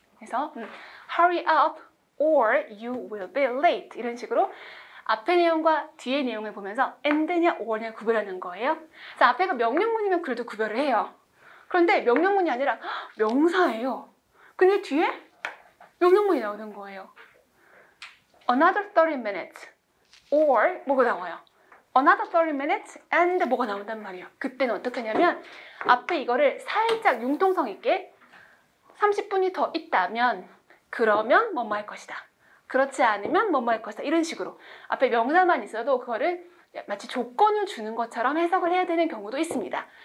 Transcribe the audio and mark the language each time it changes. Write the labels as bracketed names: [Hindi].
[Korean] 그래서 [English] hurry up or you will be late [Korean] 이런 식으로 앞의 내용과 뒤의 내용을 보면서 and냐 or냐 구별하는 거예요. 그래서 앞에가 명령문이면 그래도 구별을 해요. 그런데 명령문이 아니라 명사예요. 근데 뒤에 명령문이 나오는 거예요. [English] Another 30 minutes or [Korean] 뭐가 나와요? [English] Another 30 minutes and [Korean] 뭐가 나온단 말이에요. 그때는 어떻게 하냐면 앞에 이거를 살짝 융통성 있게 30분이 더 있다면 그러면 뭐뭐 할 것이다. 그렇지 않으면 뭐뭐 할 것이다. 이런 식으로 앞에 명사만 있어도 그거를 마치 조건을 주는 것처럼 해석을 해야 되는 경우도 있습니다.